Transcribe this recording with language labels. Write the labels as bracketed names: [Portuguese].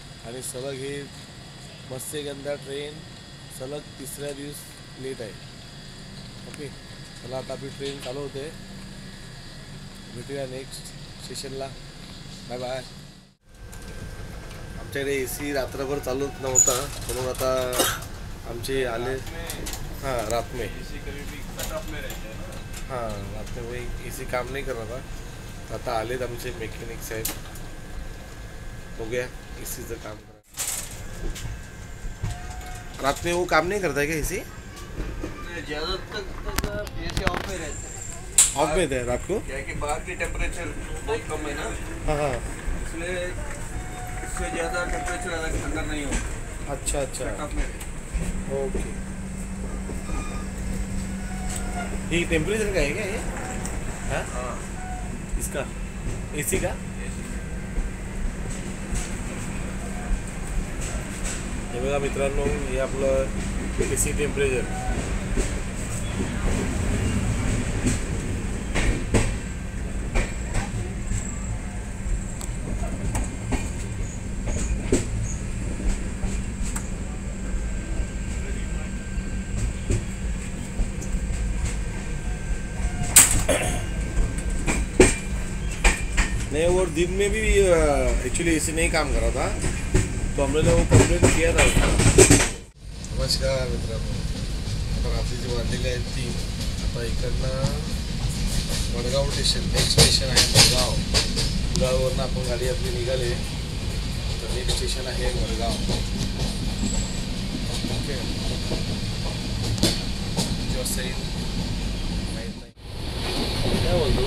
[Marathi] आणि सलग हे मत्स्यगंधा ट्रेन सलग तिसऱ्या दिवस लेट आहे. ओके, चला आता आपली ट्रेन चालू होते. भेटूया नेक्स्ट स्टेशनला. Bye bye. आमच्याकडे AC रात्रभर चालत नव्हता, म्हणून आता आमचे आले. [Hindi] हाँ रात में हाँ रात में वही AC काम नहीं कर रहा था. [Marathi] आता आलेत आमचे मेकॅनिक साहेब. [Hindi] हो गया [Marathi] AC काम करा. [Hindi] रात में वो काम नहीं करता है क्या AC? ज़्यादा तक AC ऑफ में रहता है. ऑफ में है रात को? क्या कि बाहर की टेम्परेचर बहुत कम है ना, हाँ हाँ. इसलिए इससे ज़्यादा टेम्परेचर अंदर नहीं होता. अच्छा अच्छा. ऑफ में रहता है. ओके. ये टेम्परेचर का है क्या ये? हाँ इसका AC का? [Marathi] हे बघा मित्रांनो, हे आपलं AC टेम्परेचर. [Hindi] नहीं, वो दिन में भी एक्चुअली AC नहीं काम कर रहा था, तो हमने वो कंप्लेंट किया था उसका. [Marathi] नमस्कार मित्रांनो, आता रात्रीचे वाजलेले आहेत 3. आता इकडनं मडगाव स्टेशन, नेक्स्ट स्टेशन आहे मडगाव. कुडाळवरनं आपण गाडी आपली निघाले, तर नेक्स्ट स्टेशन आहे मडगाव. ओके, माहीत नाही काय बोलतो.